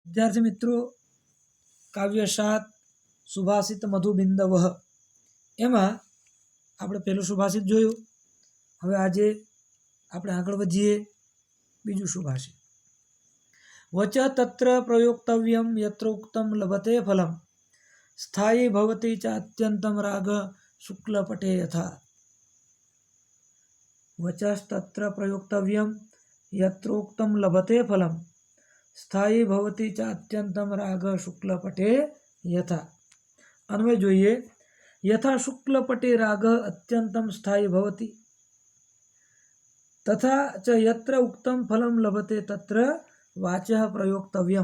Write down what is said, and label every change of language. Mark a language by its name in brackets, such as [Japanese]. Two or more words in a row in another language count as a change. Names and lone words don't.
[Gujarati] વિદ્યાર્થી મિત્રો, કાવ્ય 7 સુભાષિત મધુબિંદવ એમાં આપણે પહેલું સુભાષિત જોયું। હવે આજે આપણે આગળ વધીએ બીજું સુભાષિત। [Sanskrit] વચ તત્ર પ્રયોક્તવ્યમ યત્ર ઉક્તમ લભતે ફલમ સ્થાયી ભવતિ ચ અત્યંતમ રાગ શુક્લપટે યથા। વચस्तत्र प्रयोक्तव्यम यत्र उक्तम लभते फलम स्थायी भवति च अत्यंतम राग शुक्लपटे यथा। [Gujarati] અન્વય જોઈએ। [Sanskrit] यथा शुक्लपटे राग अत्यंतम स्थायी भवति तथा च यत्र उक्तम फलम लभते तत्र वाचः प्रयोक्तव्यम।